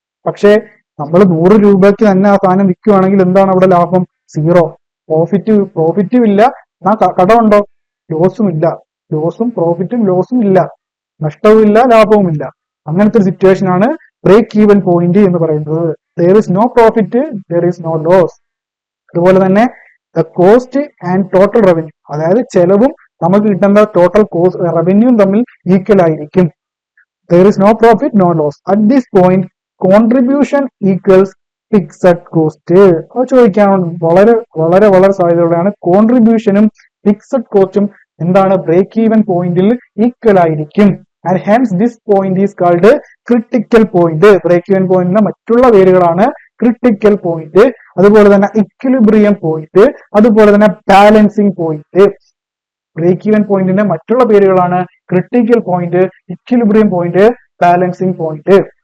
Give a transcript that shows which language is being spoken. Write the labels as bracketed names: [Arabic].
[Malayalam] പക്ഷേ നമ്മൾ 100 രൂപയ്ക്ക് തന്നെ ആ സാധനം വിൽക്കുകയാണെങ്കിൽ എന്താണ് അവിടെ ലാഭം? 0. പ്രോഫിറ്റും ഇല്ല, എന്നാ കടമുണ്ടോ? ലോസും ഇല്ല. പ്രോഫിറ്റും ലോസും ഇല്ല, നഷ്ടവും ഇല്ല, ലാഭവും ഇല്ല. അങ്ങനത്തെ ഒരു സിറ്റുവേഷൻ ആണ് ബ്രേക്ക് ഈവൻ പോയിന്റ് എന്ന് പറയുന്നത്. [English] there is no profit, there is no loss. [Malayalam] അതുപോലെ തന്നെ [English] the cost and total revenue, [Malayalam] അതായത് ചെലവും നമുക്ക് കിട്ടുന്ന ടോട്ടൽ കോസ്റ്റ് റവന്യൂവും തമ്മിൽ ഈക്വൽ ആയിരിക്കും. [English] there is no profit no loss. at this point contribution equals fixed cost. [Malayalam] അത് ചോദിക്കാൻ വളരെ വളരെ വളരെ സാധ്യതയുള്ളതാണ്. കോൺട്രിബ്യൂഷനും ഫിക്സഡ് കോസ്റ്റും എന്താണ്, ബ്രേക്ക് ഈവൻ പോയിന്റിൽ ഈക്വൽ ആയിരിക്കും. [English] and hence this point is called critical point. [Malayalam] Break even പോയിന്റിന്റെ മറ്റുള്ള പേരുകളാണ് ക്രിട്ടിക്കൽ പോയിന്റ്, അതുപോലെ തന്നെ ഇക്വിലിബ്രിയം പോയിന്റ്, അതുപോലെ തന്നെ ബാലൻസിങ് പോയിന്റ്. ബ്രേക്ക് ഈവൻ പോയിന്റിന്റെ മറ്റുള്ള പേരുകളാണ് critical point, equilibrium point, balancing point.